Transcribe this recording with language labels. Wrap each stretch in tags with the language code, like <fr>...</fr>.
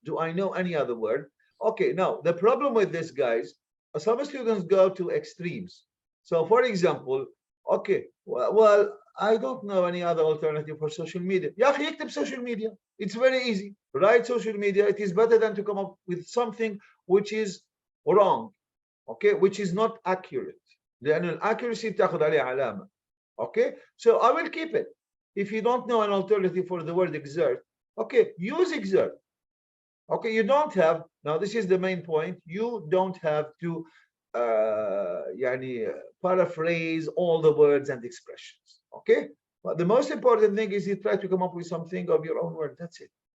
<en>Do I know any other word? Okay, now the problem with this, guys, some students go to extremes. So for example, okay, well, I don't know any other alternative for social media. Yeah,</en> <ar>يكتب</ar> <en>social media. It's very easy. Write social media. It is better than to come up with something which is wrong, okay, which is not accurate.</en> <ar>لأن الaccuracy بتاخد عليه علامة.</ar> <en>Okay, so I will keep it. If you don't know an alternative for the word exert, okay, use exert. Okay, you don't have, now this is the main point, you don't have to paraphrase all the words and expressions. Okay, but the most important thing is you try to come up with something of your own word. That's it.</en>